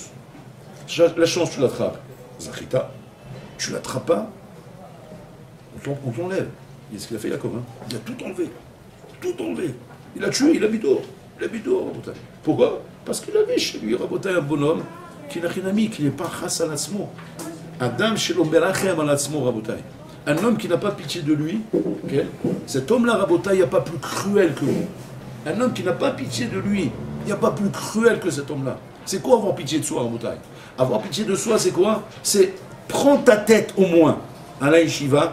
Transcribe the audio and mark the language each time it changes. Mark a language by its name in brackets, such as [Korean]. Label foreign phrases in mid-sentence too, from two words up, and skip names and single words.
[French] La chance, tu l'attrapes. Zachita, tu l'attrapes pas, on t'enlève. C'est ce qu'il a fait Yaakov. Il a tout enlevé. Tout enlevé. Il a tué, il habite dehors. Rabotai. Pourquoi? Parce qu'il avait chez lui, Rabotai, un bonhomme qui n'a rien ami, qui n'est pas [Hebrew] חס על עצמו. אדם שלא מרחם על עצמו, רבותי. [French] Un homme qui n'a pas pitié de lui, okay? Cet homme-là, Rabotai, il n'y a pas plus cruel que lui. Un homme qui n'a pas pitié de lui, il n'y a pas plus cruel que cet homme-là. C'est quoi avoir pitié de soi, Rabotai? Avoir pitié de soi, c'est quoi? C'est prendre ta tête au moins à la yeshiva.